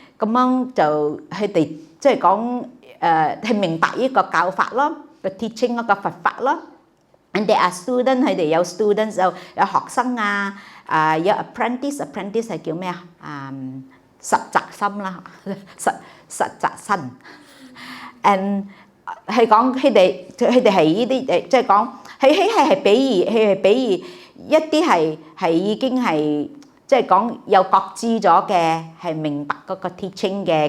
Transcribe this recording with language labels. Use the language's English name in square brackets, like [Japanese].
[Cantonese] 咁樣就佢哋即係講係明白呢個教法咯，個 teaching 嗰個佛法咯。 [English] And there are students， [Cantonese] 佢哋有 students 有學生啊。有 apprentice 係叫咩啊？實習生啦，實習生。 And 係講佢哋係呢啲即係講係比喻一啲係已經係即係講有覺知咗嘅，係明白嗰個 teaching 嘅。